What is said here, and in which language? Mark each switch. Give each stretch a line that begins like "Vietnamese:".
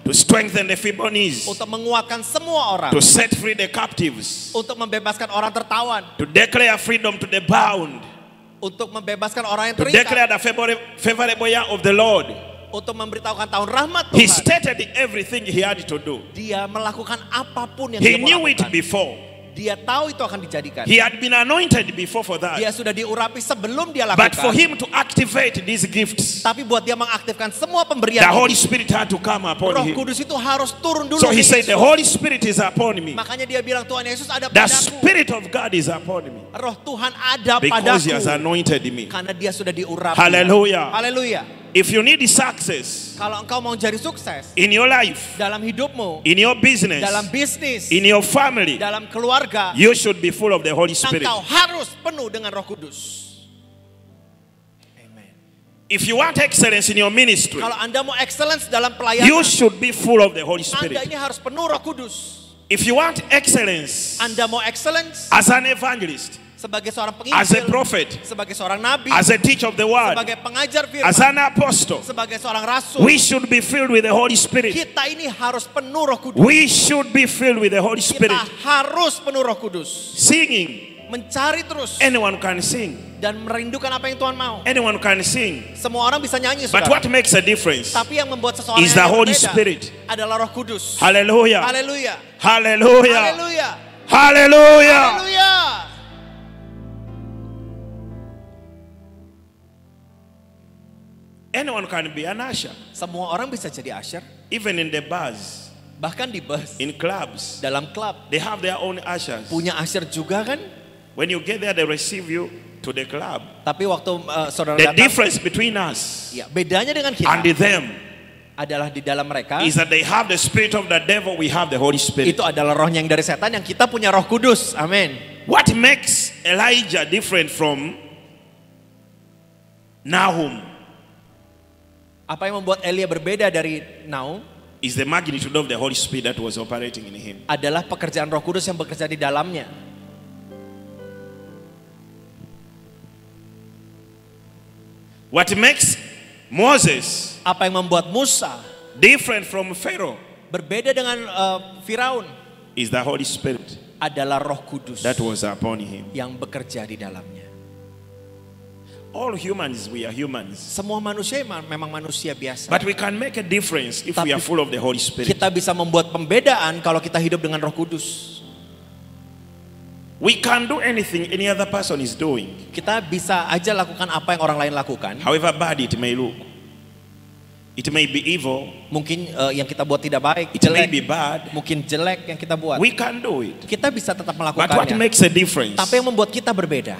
English: to strengthen the feeble knees,
Indonesian: untuk menguatkan semua orang,
English: to set free the captives,
Indonesian: untuk membebaskan orang tertawan,
English: to declare freedom to the bound,
Indonesian: untuk membebaskan orang yang
English: to
Indonesian: terikat,
English: declare the favorable year of the Lord."
Indonesian: untuk memberitahukan tahun rahmat
English: He
Indonesian: Tuhan.
English: stated everything he had to do.
Indonesian: Dia melakukan apapun yang
English: He
Indonesian: dia mau
English: knew it
Indonesian: lakukan.
English: before.
Indonesian: Dia tahu itu akan dijadikan.
English: He had been anointed before for that.
Indonesian: Dia sudah diurapi sebelum dia
English: But
Indonesian: lakukan.
English: for him to activate these gifts,
Indonesian: Tapi buat dia mengaktifkan semua pemberian
English: the
Indonesian: ini,
English: Holy Spirit had to come upon
Indonesian: Roh
English: him.
Indonesian: Kudus itu harus turun dulu
English: So
Indonesian: ke
English: he said, "The
Indonesian: Yesus.
English: Holy Spirit is upon me.
Indonesian: Makanya dia bilang Tuhan Yesus ada
English: The
Indonesian: padaku.
English: Spirit of God is upon me
Indonesian: Roh Tuhan ada
English: because he has
Indonesian: padaku.
English: anointed me."
Indonesian: Karena dia sudah diurapi.
English: Hallelujah.
Indonesian: Haleluya.
English: If you need success
Indonesian: Kalau engkau mau jadi sukses
English: in your life,
Indonesian: dalam hidupmu,
English: in your business,
Indonesian: dalam bisnis,
English: in your family,
Indonesian: dalam keluarga,
English: you should be full of the Holy Spirit.
Indonesian: engkau harus penuh dengan Roh Kudus.
English: Amen. If you want excellence in your ministry,
Indonesian: Kalau Anda mau excellence dalam
English: you
Indonesian: pelayanan,
English: should be full of the Holy
Indonesian: Anda
English: Spirit.
Indonesian: ini harus penuh Roh Kudus.
English: If you want excellence
Indonesian: Anda mau excellence
English: as an evangelist,
Indonesian: sebagai seorang
English: as a
Indonesian: penginjil,
English: prophet,
Indonesian: sebagai seorang nabi,
English: as a teacher of the word,
Indonesian: sebagai pengajar
English: as
Indonesian: firman,
English: an apostle,
Indonesian: sebagai seorang rasul,
English: we should be filled with the Holy Spirit.
Indonesian: kita ini harus penuh Roh Kudus.
English: We should be filled with the Holy Spirit.
Indonesian: Kita harus penuh Roh Kudus.
English: Singing,
Indonesian: Mencari terus
English: anyone can sing.
Indonesian: dan merindukan apa yang Tuhan mau.
English: Anyone can sing.
Indonesian: Semua orang bisa nyanyi,
English: But
Indonesian: saudara.
English: what makes a difference
Indonesian: Tapi yang membuat seseorang
English: is
Indonesian: yang
English: the Holy
Indonesian: berbeda
English: Spirit.
Indonesian: adalah Roh Kudus.
English: Hallelujah.
Indonesian: Haleluya.
English: Hallelujah.
Indonesian: Haleluya.
English: Hallelujah.
Indonesian: Haleluya.
English: Anyone can be an usher.
Indonesian: Semua orang bisa jadi usher,
English: Even in the bars,
Indonesian: bahkan di bus,
English: in clubs,
Indonesian: dalam klub.
English: they have their own ushers.
Indonesian: Punya usher juga kan?
English: When you get there, they receive you to the club.
Indonesian: Tapi waktu saudara
English: The
Indonesian: datang,
English: difference between us
Indonesian: ya, bedanya dengan
English: and
Indonesian: kita
English: them
Indonesian: adalah di dalam mereka
English: is that they have the spirit of the devil, we have the Holy Spirit.
Indonesian: itu adalah rohnya yang dari setan, yang kita punya Roh Kudus. Amin.
English: What makes Elijah different from Nahum?
Indonesian: Apa yang membuat Elia berbeda dari Naum?
English: is the magnitude of the Holy Spirit that was operating in him.
Indonesian: adalah pekerjaan Roh Kudus yang bekerja di dalamnya.
English: What makes Moses
Indonesian: Apa yang membuat Musa
English: different from Pharaoh
Indonesian: berbeda dengan Firaun
English: is the Holy Spirit
Indonesian: adalah Roh Kudus
English: that was upon him.
Indonesian: yang bekerja di dalamnya.
English: All humans, we are humans.
Indonesian: Semua manusia memang manusia biasa.
English: But we can make a difference if we are full of the Holy Spirit.
Indonesian: Kita bisa membuat pembedaan kalau kita hidup dengan Roh Kudus.
English: We can do anything any other person is doing,
Indonesian: Kita bisa aja lakukan apa yang orang lain lakukan.
English: however bad it may look. It may be evil,
Indonesian: Mungkin yang kita buat tidak baik,
English: it may be
Indonesian: jelek.
English: bad.
Indonesian: Mungkin jelek yang kita buat.
English: We can do it.
Indonesian: Kita bisa tetap
English: But what
Indonesian: melakukannya.
English: makes a difference
Indonesian: Tapi yang membuat kita berbeda